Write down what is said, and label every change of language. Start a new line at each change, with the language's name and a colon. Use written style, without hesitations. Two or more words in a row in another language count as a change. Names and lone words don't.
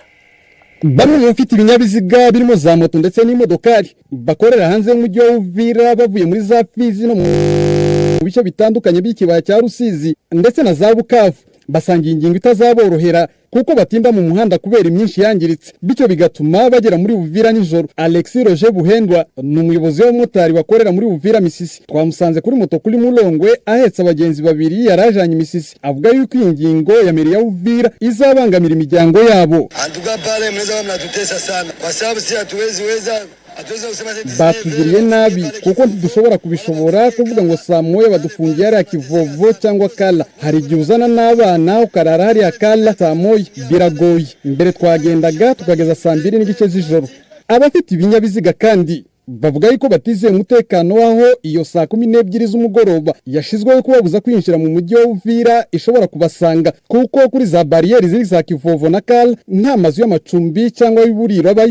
Kinyarwanda: Bamwe mu bafite ibinyabiziga birimo za moto ndetse n'imodokari bakorera hanze y'umujyi wa Uvira bavuye muri za Fizi no mu bice bitandukanye by'ikibaya cya Rusizi ndetse na za Bukavu basangiye ingingo itazaborohera kuko batinda mu muhanda kubera imyinshi yangiritse bityo bigatuma bagera muri Uvira nijoro. Alexis Roger Buhendwa ni umuyobozi w'umumotari wakorera muri Uvira Misisi. Twamusanze kuri moto kuri Mulongwe ahetse abagenzi babiri yarajanye Misisi. Avuga yuko iyi ngingo ya meri ya Uvira izabangamira imiryango yabo.
Swahili: Antuka pale mnaweza mnatutesa sana kwa sababu si hatuweza
Kinyarwanda: batugiriye nabi kuko ntidushobora kubishobora kuvuga ngo saa moya badufungiye ari Kivovo cyangwa Kala. Hari igihe uzana n'abana ukarara hari Kala saa moya biragoye. Mbere twagendaga tukageza saa 2 n'igice z'ijoro. Abafite ibinyabiziga kandi bavuga yuko batizeye umutekano waho iyo saa 12 z'umugoroba yashizweho kubabuza kwinjira mu mujyi wa Uvira ishobora kubasanga kuko kuri za barriere ziri za Kivovo na Kal nta mazu y'amacumbi cyangwa y'uburiro abayo.